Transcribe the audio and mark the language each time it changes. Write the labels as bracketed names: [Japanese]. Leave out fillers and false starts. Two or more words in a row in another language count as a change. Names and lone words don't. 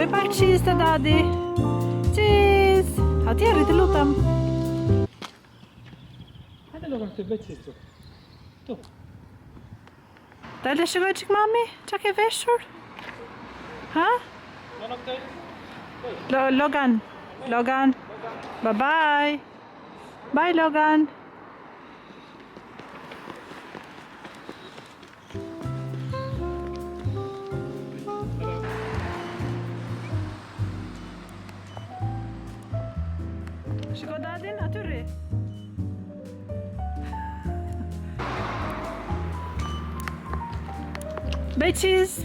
[Albanian] cheese të dadi. Cheese. Atje rri të lutem. Hajde Logan të bëj çisto. Tu. Dale shikoj çik mami, çka ke veshur? Ha? Logan këtej. Logan. Logan. [English] Bye bye. [Albanian] Bye Logan. Shiko dadin, aty rri. Bëj cheese.